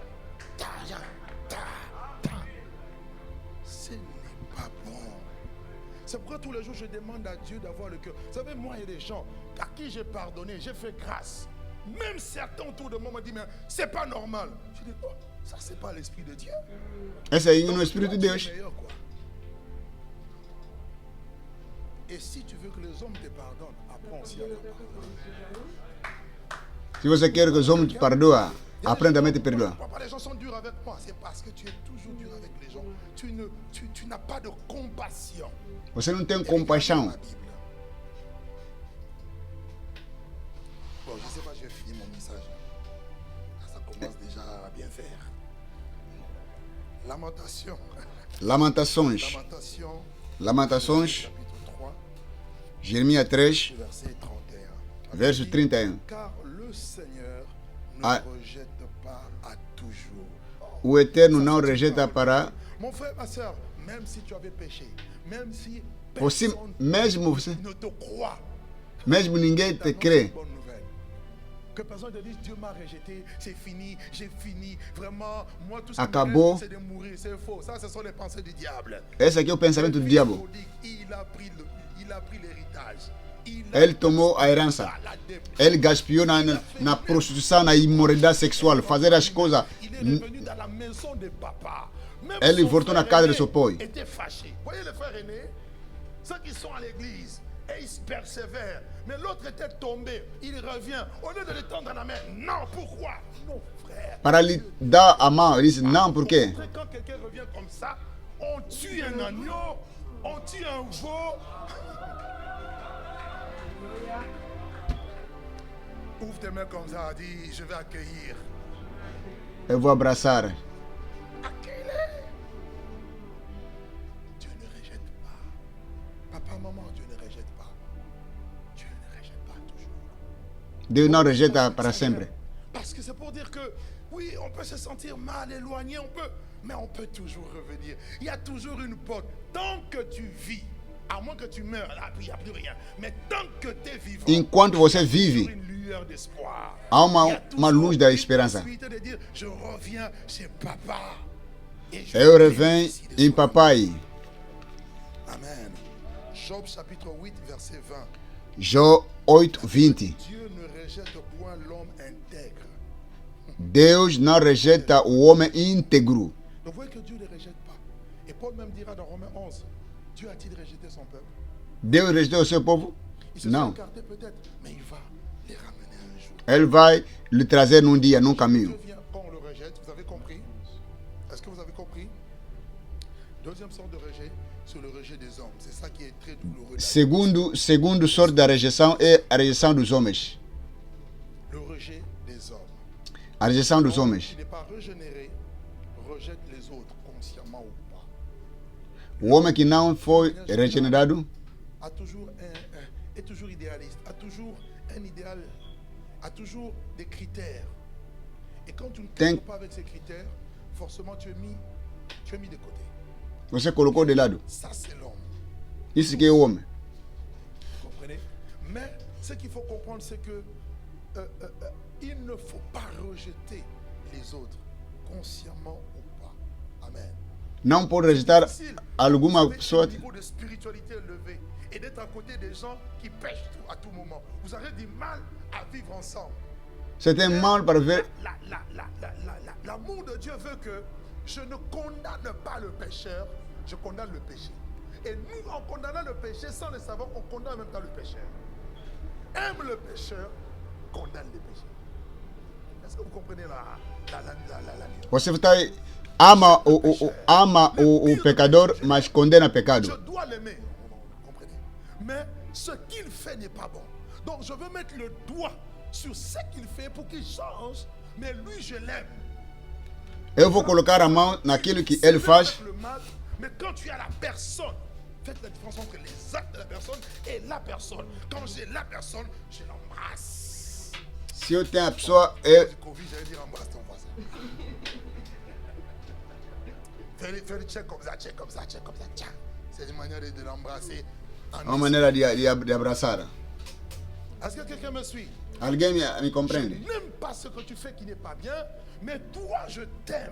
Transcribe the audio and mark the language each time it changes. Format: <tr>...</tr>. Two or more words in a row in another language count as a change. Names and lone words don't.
<fr>Ce n'est pas bon. C'est pourquoi tous les jours je demande à Dieu d'avoir le cœur. Vous savez, moi, il y a des gens à qui j'ai pardonné, j'ai fait grâce. Même certains autour de moi m'ont dit, mais c'est pas normal. Je dis, oh, ça c'est pas l'esprit de Dieu.</fr> <pt>Esse aí não é o</pt> <fr>Donc,</fr> <pt>Espírito de</pt> <fr>toi, tu es</fr> <pt>Deus.</pt> <fr>meilleur, quoi. Et si tu veux que les hommes te pardonnent, apprends aussi à leur pardonner.</fr> <pt>Se você quer que os homens te perdoem, aprenda a te perdoar.</pt> <fr>Pourquoi les gens sont durs avec moi? C'est parce que tu es toujours dur avec les gens. Tu n'as pas de compassion.</fr> <pt>Você não tem</pt> <fr>La</fr> <pt>compaixão.</pt> <fr>Bible. Bon, je ne sais pas, je vais finir mon message. Ça commence déjà à bien faire. Lamentation.</fr> <pt>Lamentações.</pt> <fr>Lamentation.</fr> <pt>Lamentações,</pt> <fr>Chapitre 3,</fr> <pt>Jeremias 3,</pt> <fr>verset 31.</fr> <pt>verso 31.</pt> <fr>Car le Seigneur ne Ah. rejette pas à toujours.</fr> <pt>O Eterno não rejeita para</pt> <fr>Mon frère, ma soeur, même si tu avais péché, même si</fr> <pt>você,</pt> <fr>personne</fr> <pt>mesmo você,</pt> <fr>ne te croit,</fr> <pt>mesmo ninguém te</pt> <fr>t'annonce</fr> <pt>crê.</pt> <fr>une bonne nouvelle. Que personne te dise Dieu m'a rejeté, c'est fini, j'ai fini. Vraiment, moi tout ce qui me</fr> <pt>Acabou.</pt> <fr>reste, c'est de mourir, c'est faux. Ça, ce sont les pensées du diable.</fr> <pt>Esse aqui é o pensamento do diabo.</pt> <fr>Il a pris l'héritage.</fr> <pt>Ele tomou a herança. Ele gaspiou na prostituição, na imoralidade sexual, fazer as coisas.</pt> <fr>Il est revenu dans la maison de papa. Même Elle son</fr> <pt>voltou na</pt> <fr>frère</fr> <pt>casa de</pt> <fr>aîné</fr> <pt>seu pai.</pt> <fr>était fâché. Voyez les frères aînés, ceux qui sont à l'église et ils persévèrent. Mais l'autre était tombé. Il revient. Au lieu de lui tendre la main, non, pourquoi? Non, frère.</fr> <pt>Para lhe dar a mão, ele disse: Não, por quê?</pt> <fr>Quand quelqu'un revient comme ça, on tue un agneau, on tue un veau. Ouvre tes mains comme ça, dis je vais accueillir.</fr> <pt>Eu vou abraçar.</pt> <fr>Accueille-les. Dieu ne rejette pas. Papa, maman, Dieu ne rejette pas. Dieu ne rejette pas toujours.</fr> <pt>Deus não rejeita para sempre.</pt> <fr>Parce que c'est pour dire que, oui, on peut se sentir mal, éloigné, mais on peut toujours revenir. Il y a toujours une porte. Tant que tu vis, à moins que tu meurs, là, il n'y a plus rien. Mais tant que tu es vivant,</fr> <pt>Enquanto você</pt> <fr>il y a</fr> <pt>vive,</pt> <fr>toujours une lueur d'espoir.</fr> <pt>há</pt> <fr>Il y a</fr> <pt>uma</pt> <fr>toujours</fr> <pt>luz da</pt> <fr>une</fr> <pt>esperança.</pt> <fr>possibilité de dire, je reviens chez papa. Et je</fr> <pt>Eu revenho</pt> <fr>bénéficie de</fr> <pt>em</pt> <fr>son</fr> <pt>papai.</pt> <fr>Amen. Job chapitre 8, verset 20.</fr> <pt>Jó 8, 20.</pt> <fr>Dieu ne rejette point l'homme intègre.</fr> <pt>Deus não rejeita o homem íntegro.</pt> <fr>Donc vous voyez que Dieu ne rejette pas. Et Paul même dira dans Romains 11, Dieu a-t-il rejeté son peuple?</fr> <pt>Deus rejeitou o seu povo?</pt> <fr>Ils se sont</fr> <pt>Não.</pt> <fr>écartés peut-être, mais il va les ramener un jour.</fr> <pt>Ele vai lhe trazer num dia, num</pt> <fr>Dieu</fr> <pt>caminho.</pt> <fr>vient quand on le rejette, vous avez compris? Est-ce que vous avez compris? Deuxième sorte de rejet, c'est le rejet des hommes. C'est ça qui est très douloureux.</fr> <pt>Segundo sorte da rejeição é a rejeição dos homens.</pt> <fr>Le rejet des hommes.</fr> <pt>A rejeição dos</pt> <fr>L'homme</fr> <pt>homens.</pt> <fr>qui n'est pas régénéré rejette les autres, consciemment ou pas.</fr> <pt>O homem que não foi regenerado</pt> <fr>Est toujours idéaliste, a toujours un idéal, a toujours des critères. Et quand tu ne</fr> <pt>Tem-</pt> <fr>cadres pas avec ces critères, forcément tu es mis de côté.</fr> <pt>você colocou de lado.</pt> <fr>Ça c'est l'homme.</fr> <pt>Isso que é o homem.</pt> <fr>Vous comprenez? Mais ce qu'il faut comprendre, c'est que il ne faut pas rejeter les autres, consciemment ou pas. Amen.</fr> <pt>Não pode rejeitar</pt> <fr>Facile.</fr> <pt>alguma</pt> <fr>Avec</fr> <pt>pessoa.</pt> <fr>un niveau de spiritualité élevé et d'être à côté des gens qui pêchent à tout moment. Vous aurez du mal à vivre ensemble.</fr> <pt>Você tem mal para ver.</pt> <fr>L'amour de Dieu veut que je ne condamne pas le pécheur, je condamne le péché. Et nous, en condamnant le péché, sans le savoir, on condamne en même temps le pécheur. Aime le pécheur, condamne le péché. Est-ce que vous comprenez la nuance?</fr> <pt>Você está ama o pecador, mas condena pecado.</pt> <fr>Je dois l'aimer, vous comprenez? Mais ce qu'il fait n'est pas bon. Donc je veux mettre le doigt sur ce qu'il fait pour qu'il change, mais lui je l'aime.</fr> <pt>Eu vou colocar a mão naquilo que ele faz.</pt> <fr>Le mal, mais quand tu as la personne, faites la différence entre les actes de la personne et la personne. Quand j'ai la personne, je l'embrasse.</fr> <pt>Se eu tenho a pessoa, eu,</pt> <fr>Du Covid, j'allais dire embrasse ton voisin. Fais le check comme ça, check comme ça, check comme ça. Tiens, c'est une manière de l'embrasser.</fr> <pt>uma maneira de abraçar.</pt> <fr>Est-ce que quelqu'un me suit?</fr> <pt>Alguém me</pt> <fr>Je</fr> <pt>compreende?</pt> <fr>n'aime pas ce que tu fais qui n'est pas bien, mais toi, je t'aime.</fr>